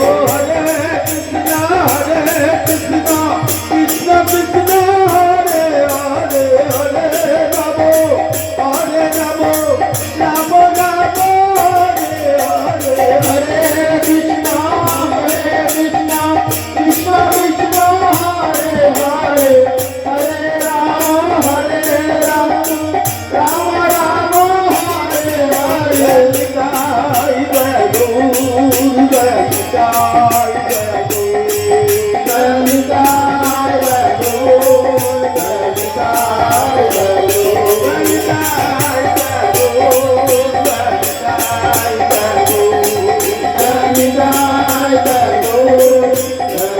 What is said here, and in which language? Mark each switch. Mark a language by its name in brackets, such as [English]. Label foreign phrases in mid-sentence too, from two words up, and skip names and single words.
[Sanskrit] হরে কৃষ্ণ কৃষ্ণ কৃষ্ণ হরে হরে হরে রাম হরে রাম রাম রাম হরে হরে হরে কৃষ্ণ কৃষ্ণ কৃষ্ণ হরে হরে হরে রাম রাম রাম হরে হরে [Bangla] জয় জয় গুরু জয় জয় জয় গুরু জয় জয় গুরু জয় জয় জয় গুরু জয় জয় গুরু